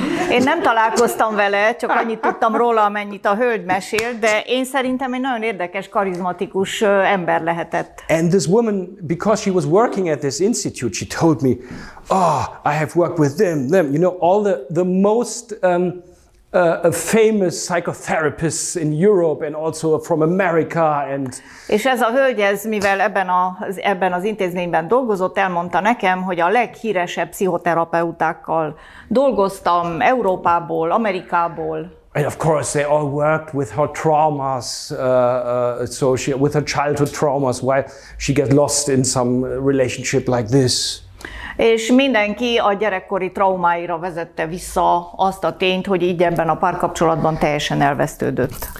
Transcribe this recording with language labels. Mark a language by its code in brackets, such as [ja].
[hu] Én nem találkoztam vele, csak annyit tudtam róla, amennyit a hölgy mesélt, de én szerintem egy nagyon érdekes, karizmatikus ember lehetett. [en] And this woman, because she was working at this institute, she told me, I have worked with them, you know, all the most famous psychotherapists in Europe and also from America and... [hu] És ez a hölgy, mivel ebben az intézményben dolgozott, elmondta nekem, hogy a leghíresebb pszichoterapeutákkal dolgoztam Európából, Amerikából. [en] And of course they all worked with her traumas, with her childhood traumas, while she gets lost in some relationship like this. [hu] És mindenki a gyerekkori traumáira vezette vissza azt a tényt, hogy így ebben a párkapcsolatban teljesen elvesztődött.